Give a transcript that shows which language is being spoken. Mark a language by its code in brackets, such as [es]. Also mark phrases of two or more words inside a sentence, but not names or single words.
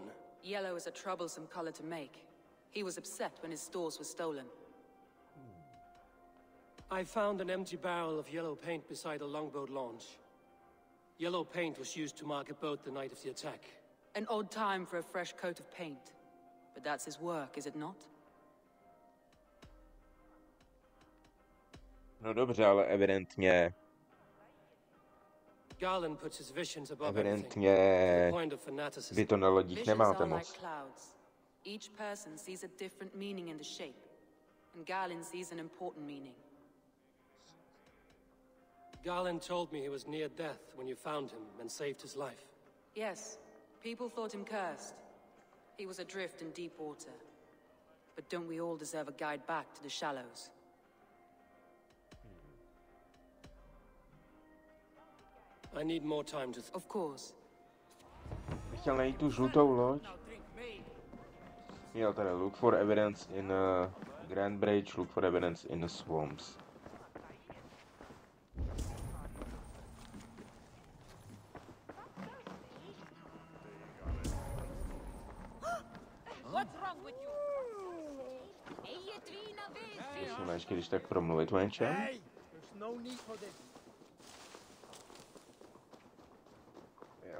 [en] Yellow is a troublesome color to make. He was upset when his stores were stolen. I found an empty barrel of yellow paint beside a longboat launch. Yellow paint was used to mark a boat the night of the attack. An odd time for a fresh coat of paint. But that's his work, is it not? [cs] No dobře, ale evidentně... [en] Garland puts his visions above [cs] Evidentně... [en] everything, to the point of fanaticism. [cs] Vy to na lodích nemáte [en] Visions are [cs] moc. [en] like clouds. Each person sees a different meaning in the shape. And Garland sees an important meaning. Garland told me he was near death when you found him and saved his life. Yes, people thought him cursed. He was adrift in deep water. But don't we all deserve a guide back to the shallows? I need more time to... Of course. [cs] Bych chtěl najít tu žlutou loď. Jo, tady [en] look for evidence in Grand Bridge, look for evidence in the swamps. What's wrong with you? [cs] Musíme ještě když tak promluvit o něčem. [en] Hey, there's no need for this. [cs] Jo.